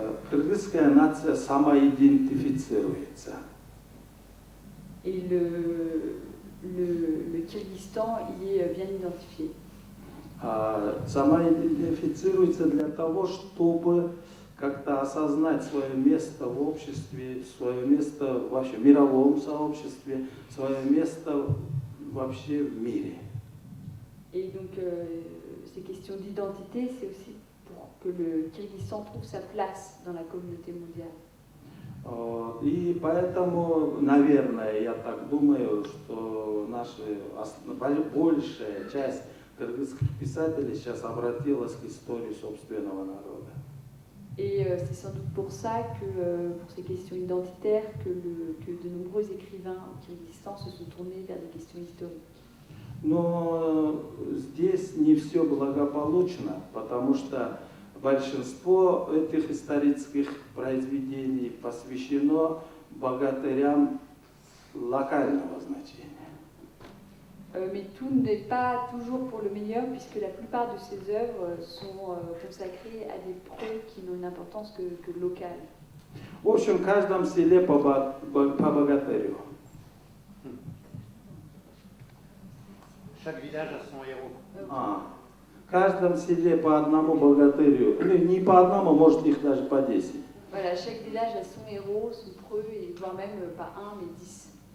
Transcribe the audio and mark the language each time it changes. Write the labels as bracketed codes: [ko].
[ru] Кыргызская нация самоидентифицируется. [fr] Et le Kyrgyzstan y est bien identifié. [ru] Самоидентифицируется для того, чтобы как-то осознать свое место в обществе, свое место вообще в мировом сообществе, свое место вообще в мире. [fr] Et donc ces questions d'identité, c'est aussi pour que le Kyrgyzstan trouve sa place dans la communauté mondiale. [ru] И поэтому, наверное, я так думаю, что большая часть кыргызских писателей сейчас обратилась к истории собственного народа. [fr] Et c'est sans doute pour ça que, pour ces questions identitaires, que de nombreux écrivains au Kyrgyzstan se sont tournés vers des questions historiques. [ru] Но здесь не все благополучно, потому что большинство этих исторических произведений посвящено богатырям локального значения. [fr] Mais tout n'est pas toujours pour le meilleur, puisque la plupart de ces œuvres sont consacrées à des preux qui n'ont une importance que locale. [ru] В общем, в каждом селе по богатырю. [fr] Chaque village a son héros. [ru] В каждом селе по одному богатырю. Не по одному, может их даже по 10. [fr] Voilà, chaque village a son héros, son preux, et voire même pas 1, mais 10.